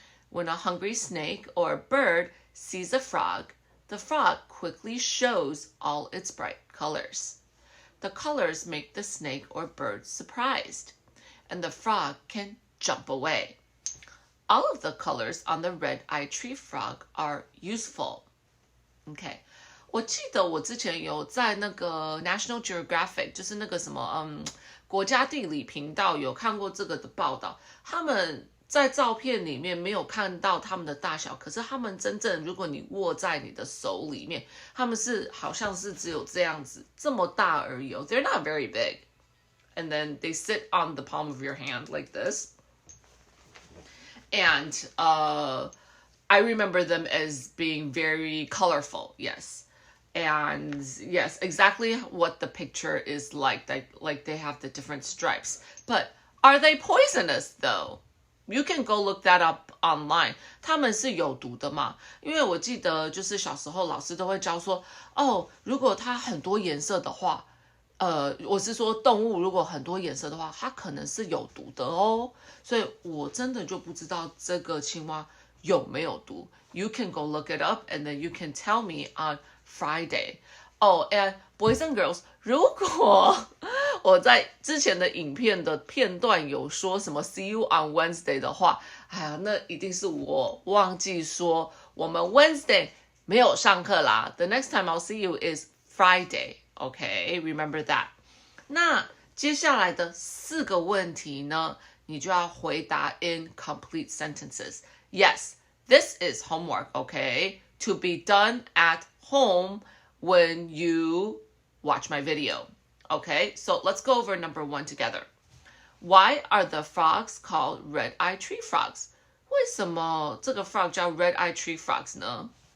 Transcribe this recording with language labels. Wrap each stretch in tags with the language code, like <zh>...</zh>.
<en>When a hungry snake or bird sees a frog, the frog quickly shows all its bright colors. The colors make the snake or bird surprised, and the frog can jump away. All of the colors on the red-eyed tree frog are useful. Okay.</en> <zh>我记得我之前有在那个 National Geographic 就是那个什么国家地理频道有看过这个的报道，他们在照片里面没有看到它们的大小，可是它们真正如果你握在你的手里面，它们是好像是只有这样子这么大而已哦。</zh> <en>They're not very big. And then they sit on the palm of your hand like this. And I remember them as being very colorful, yes. And yes, exactly what the picture is like they have the different stripes. But are they poisonous though? You can go look that up online.</en> <zh>它们是有毒的嘛？因为我记得就是小时候老师都会教说，哦，如果它很多颜色的话，我是说动物如果很多颜色的话，它可能是有毒的哦。所以我真的就不知道这个青蛙有没有毒。</zh> <en>You can go look it up and then you can tell me on Friday. Oh, and boys and girls,</en> <zh>如果我在之前的影片的片段有说什么</zh> <en>see you on Wednesday</en> <zh>的话，哎呀，那一定是我忘记说我们 Wednesday 没有上课啦。</zh> <en>The next time I'll see you is Friday. Okay, remember that.</en> <zh>那接下来的4个问题呢，你就要回答</zh> <en>in complete sentences. Yes, This is homework, okay? To be done at home when you watch my video. Okay, so let's go over number 1 together. Why are the frogs called red-eyed tree frogs?</en> <zh>为什么这个 frog 叫</zh> <en>red-eyed tree frogs</en> <zh>呢？</zh>